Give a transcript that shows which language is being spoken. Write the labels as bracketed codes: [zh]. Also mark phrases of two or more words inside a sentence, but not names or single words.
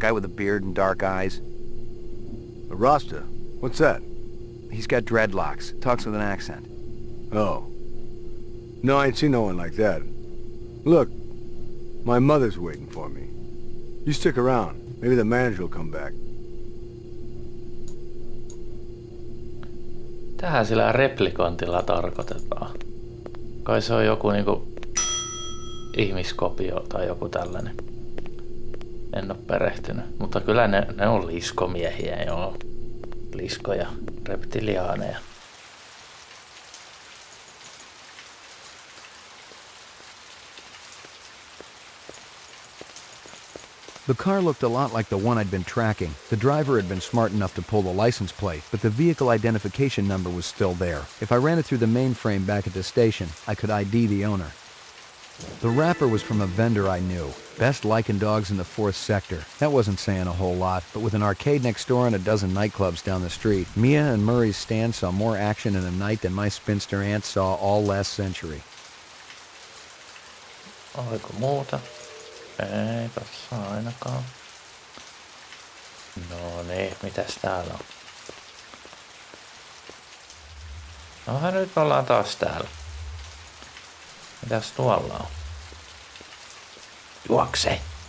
[en] Or a guy with a beard and dark eyes? A Rasta? What's that? He's got dreadlocks. Talks with an accent. Oh. No, I ain't seen no one like that. Look, my mother's waiting for me. You stick around. Maybe the manager will come back. [fi] Tähän sillä replikointilla tarkoitetaan. Kai se on joku niinku ihmiskopio tai joku tällainen. En oo perehtynyt, mutta kyllä ne on liskomiehiä, joo. Liskoja, reptiliaaneja. [en] The car looked a lot like the one I'd been tracking. The driver had been smart enough to pull the license plate, but the vehicle identification number was still there. If I ran it through the mainframe back at the station, I could ID the owner. The wrapper was from a vendor I knew. Best licking dogs in the 4th sector. That wasn't saying a whole lot, but with an arcade next door and a dozen nightclubs down the street, Mia and Murray's stand saw more action in a night than my spinster aunt saw all last century. [fi] Oliko muuta? Ei tossa ainakaan. No niin, mitäs täällä on? Nohan nyt ollaan taas täällä. Mitäs tuolla on? Juokse!